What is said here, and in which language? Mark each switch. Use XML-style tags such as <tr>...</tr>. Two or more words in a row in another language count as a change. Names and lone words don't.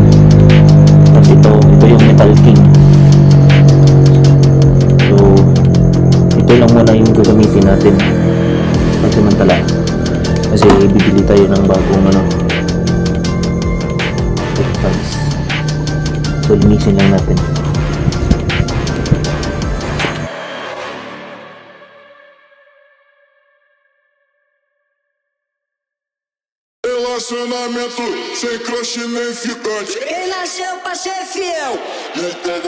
<tl>Ito yung Metal King. So ito lang muna yung gagamitin natin pansamantala kasi bibili tayo ng bagong pads. So linisin lang natin.</tl> <pt>Relacionamento sem crush nem ficante. Quem nasceu pra ser fiel</pt>